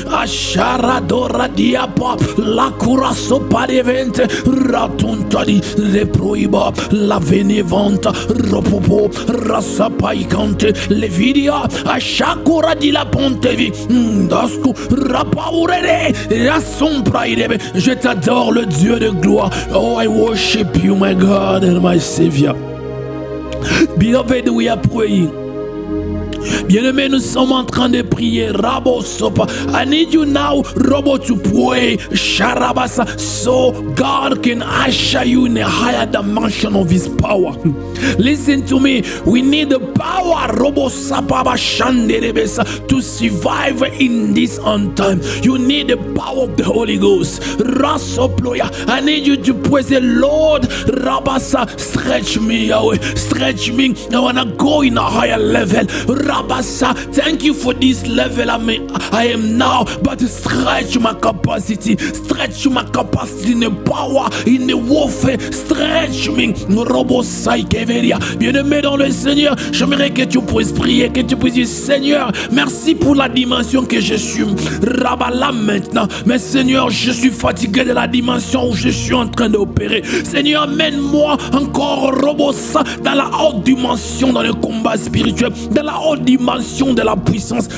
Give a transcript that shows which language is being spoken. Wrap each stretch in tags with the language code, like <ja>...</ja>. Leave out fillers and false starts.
<fr>Asharadora diapa, la curasopa devente, ratuntadi, le proiba, la venevanta, ropopo, rasapaicante, le vidia, ashakura di la pontevi, dasku, rapaurere, rasompraidebe. Je t'adore, le Dieu de gloire.</fr> <en>Oh, I worship you, my God and my Savior. Beloved, we are praying.</en> <fr>Bien-aimés, nous sommes en train de prier. Rabo sopa.</fr> <en>I need you now, Robo, to pray. Sharabasa, so God can usher you in a higher dimension of His power. Listen to me. We need the power, Robo Sapaba Shanderebesa, to survive in this time. You need the power of the Holy Ghost. Rasoploya. I need you to praise the Lord. Rabasa, stretch me, Yahweh. Stretch me. I want to go in a higher level. Rabasa, thank you for this level I am now, but stretch my capacity, stretch my capacity in the power, in the warfare, stretch me.</en> <fr>Bien-aimé dans le Seigneur, j'aimerais que tu puisses prier, que tu puisses dire, Seigneur, merci pour la dimension que je suis là maintenant, mais Seigneur, je suis fatigué de la dimension où je suis en train d'opérer. Seigneur, amène-moi encore Robosa dans la haute dimension, dans le combat spirituel, dans la haute dimension de la puissance.</fr>